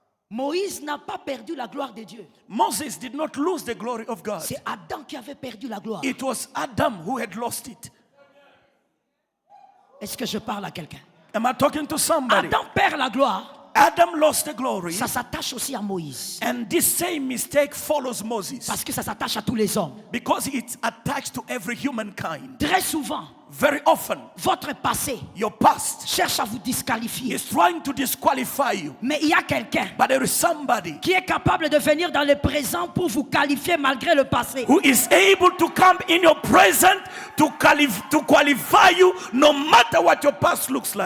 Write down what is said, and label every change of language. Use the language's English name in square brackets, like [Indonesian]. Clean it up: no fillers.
[French] Moïse n'a pas perdu la gloire de Dieu. [English] Moses did not lose the glory of God. [French] C'est Adam qui avait perdu la gloire. [English] It was Adam who had lost it. [French] Est-ce que je parle à quelqu'un? [English] Am I talking to somebody? [French] Adam perd la gloire. [English] Adam lost the glory. [French] Ça s'attache aussi à Moïse. [English] And this same mistake follows Moses. [French] Parce que ça s'attache à tous les hommes. [English] Because it's attached to every humankind. [French] Très souvent, [English] Very often, [French] votre passé [English] your past [French] cherche à vous disqualifier. [English] is trying to disqualify you. [French] Mais il y a quelqu'un [English] But there is somebody [French] qui est capable de venir dans le présent pour vous qualifier malgré le passé. [English] who is able to come in your present to qualify you no matter what your past looks like.